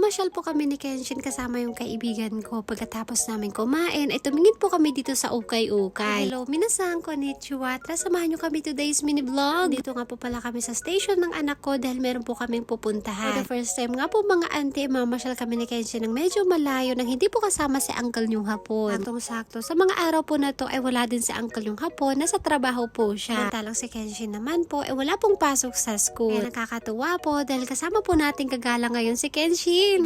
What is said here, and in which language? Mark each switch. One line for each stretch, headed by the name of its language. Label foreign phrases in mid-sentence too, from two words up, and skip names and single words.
Filipino: namasyal po kami ni Kenshin kasama yung kaibigan ko. Pagkatapos namin kumain, ay tumingin po kami dito sa ukay-ukay. Hello,
Japanese: みなさん、こんにちは.
Filipino: Tara, samahan nyo kami
English: today's mini vlog.
Filipino: Dito nga po pala kami sa station ng anak ko dahil meron po kaming pupuntahan.
English: For the first time
Filipino: nga po mga auntie, mamasyal kami ni Kenshin ng medyo malayo nang hindi po kasama si uncle yung hapon. Saktong-sakto, sa mga araw po na to ay wala din si uncle yung hapon, nasa trabaho po siya. Talang si Kenshin naman po ay wala pong pasok sa school. Kaya nakakatuwa po dahil kasama po nating gagala ngayon si Kenshin.